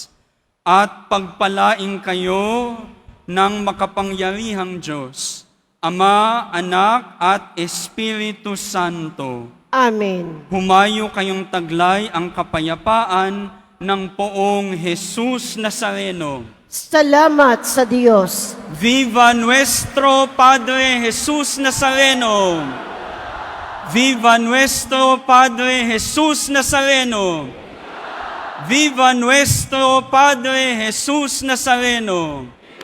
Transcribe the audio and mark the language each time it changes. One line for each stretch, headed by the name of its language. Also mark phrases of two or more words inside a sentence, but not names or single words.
Filipino: At pagpalaing kayo ng makapangyarihang Diyos, Ama, Anak, at Espiritu Santo. Amen. Humayo kayong taglay ang kapayapaan ng Poong Jesus Nazareno. Salamat sa Diyos.
Spanish: Viva nuestro Padre Jesus Nazareno! Viva nuestro Padre Jesus Nazareno! Viva nuestro Padre Jesus Nazareno!